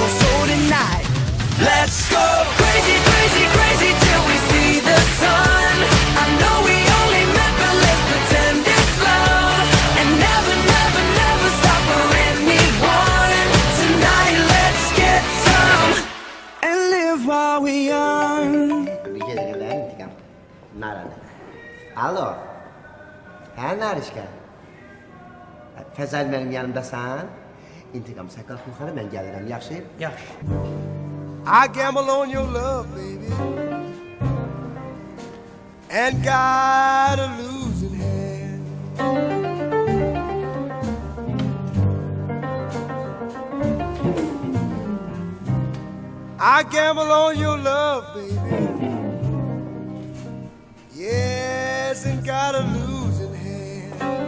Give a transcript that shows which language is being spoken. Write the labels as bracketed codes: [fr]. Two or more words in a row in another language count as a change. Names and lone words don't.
[en] So tonight, let's go crazy, crazy, crazy till we see the sun. I know we only met, but let's pretend it's love, and never, never, never stop for anyone. Tonight, let's get some and live while we young. [tr] Bir ederim ben intikam. Nerede? Alo. [az] Hə, Narişka? Fəzəl mənim yanımdasan. İntikam, sən qalx yuxarı, mən gəlirəm, yaxşı? Yaxşı. [en] I gamble on your love, baby, and got a losing hand. I gamble on your love, baby, yes, and got a losing hand.